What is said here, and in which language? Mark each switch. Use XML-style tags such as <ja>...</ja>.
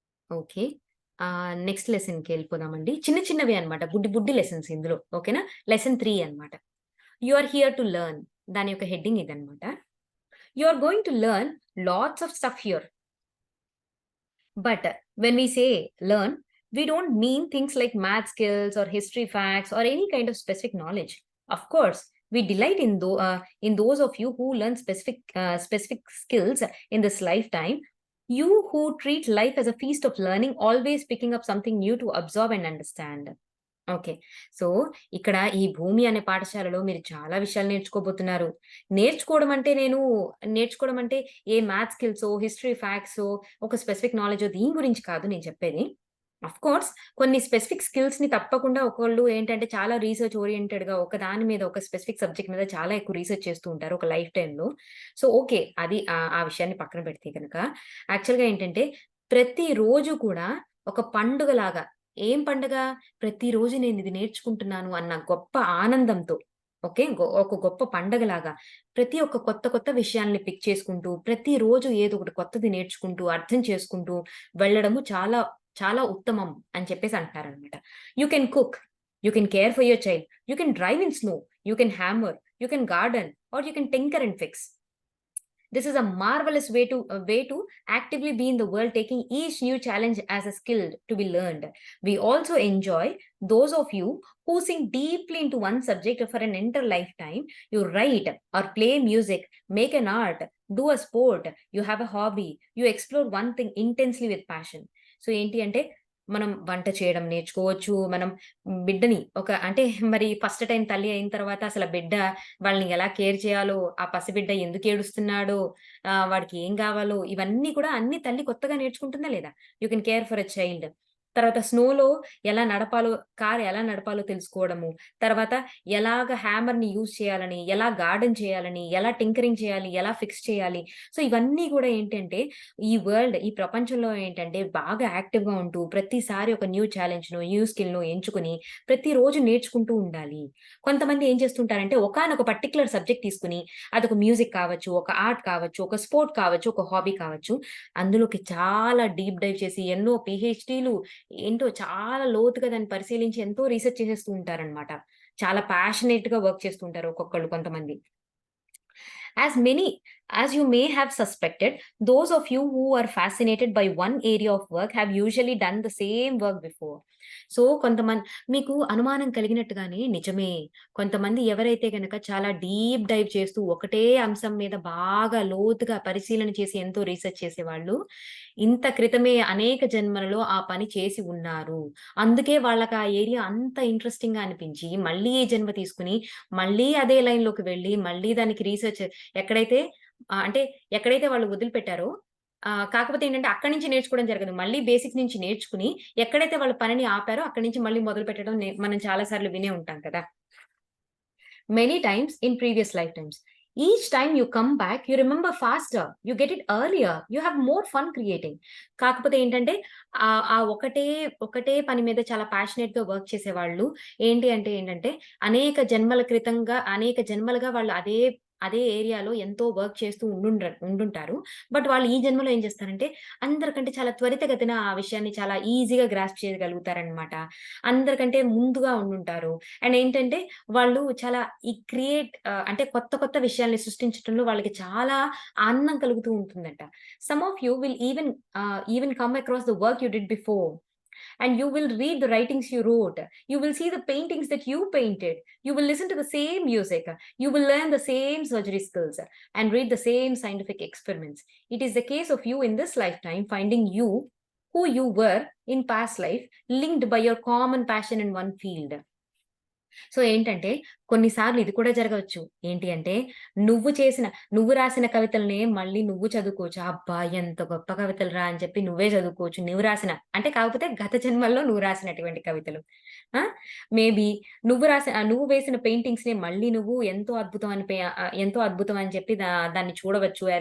<te>Okay. Next లెసన్‌కెళ్ళిపోదామండి. చిన్న చిన్నవే అన్నమాట. బుడ్డి బుడ్డి లెసన్స్ ఇందులో. ఓకేనా? లెసన్ 3 అన్నమాట.</te> <en>You are here to learn.</en> <te>దాని యొక్క హెడ్డింగ్ ఇదన్నమాట.</te> <en>You are going to learn lots of stuff here. But when we say learn, we don't mean things like math skills or history facts or any kind of specific knowledge. Of course, we delight in those of you who learn specific skills in this lifetime. You who treat life as a feast of learning, always picking up something new to absorb and understand. Okay.</en> <te>So, ఇక్కడ ఈ భూమి అనే పాఠశాలలో మీరు చాలా విషయాలు నేర్చుకోబోతున్నారు. నేర్చుకోవడం అంటే నేర్చుకోవడం అంటే ఏ మ్యాథ్స్ స్కిల్సో, హిస్టరీ ఫ్యాక్ట్సో, ఒక స్పెసిఫిక్ నాలెడ్జో దీని గురించి కాదు నేను చెప్పేది. ఆఫ్‌కోర్స్ కొన్ని స్పెసిఫిక్ స్కిల్స్‌ని తప్పకుండా ఒకళ్ళు ఏంటంటే చాలా రీసెర్చ్ ఓరియెంటెడ్‌గా ఒక దాని మీద ఒక స్పెసిఫిక్ సబ్జెక్ట్ మీద చాలా ఎక్కువ రీసెర్చ్ చేస్తూ ఉంటారు ఒక లైఫ్ టైమ్‌లో. So, okay. అది ఆ విషయాన్ని పక్కన పెడితే గనక యాక్చువల్‌గా ఏంటంటే ప్రతిరోజు కూడా ఒక పండుగలాగా ఏం పండగ? ప్రతిరోజు నేనిది నేర్చుకుంటున్నాను అన్న గొప్ప ఆనందంతో ఓకే. ఒక గొప్ప పండగలాగా ప్రతి ఒక్క కొత్త కొత్త విషయాల్ని పిక్ చేసుకుంటూ, ప్రతిరోజు ఏదో ఒకటి కొత్తది నేర్చుకుంటూ, అర్థం చేసుకుంటూ వెళ్ళడము చాలా చాలా ఉత్తమం అని చెప్పేసి అంటున్నారనమాట.</te> <en>You can cook, you can care for your child, you can drive in snow, you can hammer, you can garden or you can tinker and fix. This is a marvelous way to actively be in the world, taking each new challenge as a skill to be learned. We also enjoy those of you who sing deeply into one subject for an entire lifetime. You write or play music, make an art, do a sport, you have a hobby, you explore one thing intensely with passion.</en> <te>So ఏంటి అంటే మనం వంట చేయడం నేర్చుకోవచ్చు. మనం బిడ్డని అంటే మరి ఫస్ట్ టైమ్ తల్లి అయిన తర్వాత అసల బిడ్డ వాళ్ళని ఎలా కేర్ చేయాలో, ఆ పసిబిడ్డ ఎందుకేడుస్తున్నాడో, వాడికి ఏం గావాలో ఇవన్నీ కూడా అన్ని తల్లి కొత్తగా నేర్చుకుంటుందా లేదా? You can care for a child. తర్వాత స్నోలో ఎలా నడపాలో, కార్ ఎలా నడపాలో తెలుసుకోవడము. తర్వాత ఎలాగ హ్యామర్‌ని యూజ్ చేయాలని, ఎలా గార్డెన్ చేయాలని, ఎలా టింకరింగ్ చేయాలి, ఎలా ఫిక్స్ చేయాలి. సో, ఇవన్నీ గూడా ఏంటంటే ఈ ప్రపంచంలో ఏంటంటే బాగా యాక్టివ్‌గా ఉంటూ ప్రతిసారి ఒక న్యూ ఛాలెంజ్‌నో, న్యూ స్కిల్‌నో ఎంచుకొని ప్రతిరోజు నేర్చుకుంటూ ఉండాలి. కొంతమంది ఏం చేస్తుంటారంటే ఒకానొక పర్టిక్యులర్ సబ్జెక్ట్ తీసుకొని అదొక మ్యూజిక్ కావచ్చు, ఒక ఆర్ట్ కావచ్చు, ఒక స్పోర్ట్ కావచ్చు, ఒక హాబీ కావచ్చు. అందులోకి చాలా డీప్ డైవ్ చేసి ఎన్నో పీహెచ్‌డీలు ఏంటో చాలా లోతుగా దాన్ని పరిశీలించి ఎంతో రీసెర్చ్ చేసేస్తూ ఉంటారనమాట. చాలా ప్యాషనేట్‌గా వర్క్ చేస్తూ ఉంటారు ఒక్కొక్కళ్ళు కొంతమంది.</te> <en>As many as you may have suspected, those of you who are fascinated by one area of work have usually done the same work before.</en> <te>So, మీకు అనుమానం కలిగినట్టుగానే నిజమే. కొంతమంది ఎవరైతే గనక చాలా డీప్ డైవ్ చేస్తూ ఒకటే అంశం మీద బాగా లోతుగా పరిశీలన చేసి ఎంతో రీసెర్చ్ చేసేవాళ్ళు, ఇంత క్రితమే అనేక జన్మలలో ఆ పని చేసి ఉన్నారు. అందుకే వాళ్ళకి ఆ ఏరియా అంత ఇంట్రెస్టింగ్‌గా అనిపించి, మళ్ళీ ఈ జన్మ తీసుకొని, మళ్ళీ అదే లైన్‌లోకి వెళ్లి, మళ్ళీ దానికి రీసెర్చ్ ఎక్కడైతే అంటే ఎక్కడైతే వాళ్ళు వదిలిపెట్టారో కాకపోతే ఏంటంటే అక్కడి నుంచి నేర్చుకోవడం జరగదు. మళ్ళీ బేసిక్స్ నుంచి నేర్చుకుని, ఎక్కడైతే వాళ్ళు పనిని ఆపారో అక్కడి నుంచి మళ్ళీ మొదలుపెట్టడం మనం చాలా సార్లు వినే ఉంటాం కదా!</te> <en>Many times in previous lifetimes. Each time you come back, you remember faster, you get it earlier, you have more fun creating.</en> <te>కాకపోతే ఏంటంటే ఆ ఒకటే పని మీద చాలా ప్యాషనేట్‌గా వర్క్ చేసేవాళ్ళు ఏంటంటే అనేక జన్మలుగా వాళ్ళు అదే ఏరియాలో ఎంతో వర్క్ చేస్తూ ఉండుంటారు. బట్ వాళ్ళు ఈ జన్మలో ఏం చేస్తారంటే అందరికంటే చాలా త్వరితగతిన ఆ విషయాన్ని చాలా ఈజీగా గ్రాస్ప్ చేయగలుగుతారనమాట. అందరికంటే ముందుగా ఉండుంటారు. అండ్ ఏంటంటే వాళ్ళు చాలా అంటే కొత్త కొత్త విషయాల్ని సృష్టించటంలో వాళ్ళకి చాలా ఆనందం కలుగుతూ ఉంటుందంట.</te> <en>Some of you will even come across the work you did before. and you will read the writings you wrote. You will see the paintings that you painted. You will listen to the same music. You will learn the same surgery skills and read the same scientific experiments. It is the case of you in this lifetime finding you who you were in past life, linked by your common passion in one field.</en> <te>So ఏంటంటే, కొన్నిసార్లు ఇది కూడా జరగవచ్చు. ఏంటి అంటే, నువ్వు రాసిన కవితలనే మళ్ళీ నువ్వు చదువుకోవచ్చు. అబ్బా! ఎంత గొప్ప కవితలురా అని చెప్పి నువ్వే చదువుకోవచ్చు. నువ్వు రాసిన అంటే కాకపోతే గత జన్మల్లో నువ్వు రాసినటువంటి కవితలు. ఆ! మేబీ నువ్వు వేసిన పెయింటింగ్స్‌ని మళ్ళీ నువ్వు ఎంతో అద్భుతం అని చెప్పి దాన్ని చూడవచ్చు.</te>